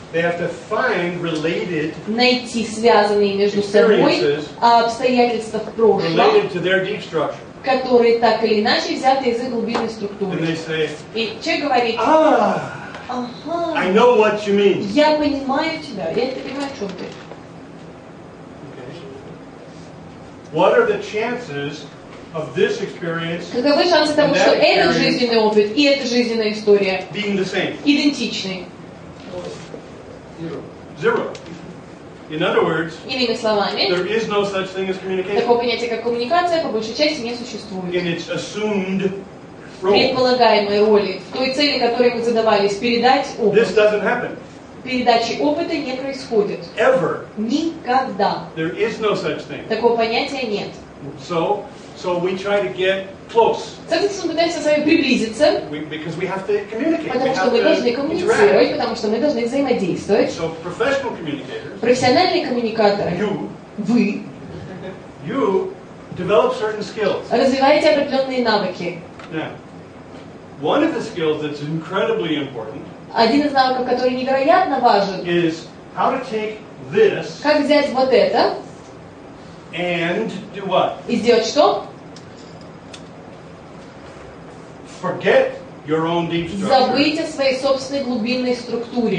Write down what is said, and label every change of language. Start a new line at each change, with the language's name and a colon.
English: They have to find related,
Russian: Найти связанные между собой обстоятельства в прошлом,
English: related to their deep structure.
Russian: которые так или иначе взяты из их глубинной
English: And
Russian: структуры.
English: they say,
Russian: И человек говорит,
English: I ага, know what you mean.
Russian: я понимаю тебя, я это понимаю, о чем ты.
English: What are the chances of this experience
Russian: Каковы шансы того, что этот жизненный опыт и эта жизненная история
English: being the same?
Russian: идентичны?
English: Zero. In other words,
Russian: Иными словами,
English: there is no such thing as communication
Russian: такого понятия, как коммуникация, по большей части не существует.
English: in its assumed role.
Russian: Предполагаемой роли, в той цели, которой мы задавались, передать
English: This
Russian: опыт.
English: doesn't happen.
Russian: Передачи опыта не происходит.
English: Ever.
Russian: Никогда.
English: There is no such thing.
Russian: Такого понятия нет.
English: So we try to get close
Russian: Соответственно, мы пытаемся с вами приблизиться,
English: because we have to communicate. We
Russian: потому что
English: have
Russian: мы должны
English: to
Russian: коммуницировать,
English: interact.
Russian: потому что мы должны взаимодействовать.
English: So professional communicators,
Russian: Профессиональные коммуникаторы, вы
English: you develop certain skills.
Russian: развиваете определенные навыки.
English: Now, one of the skills that's incredibly important
Russian: Один из навыков, который невероятно важен,
English: is how to take this
Russian: как взять вот это
English: and do what?
Russian: и сделать что?
English: Forget your own deep structure.
Russian: Забыть о своей собственной глубинной структуре.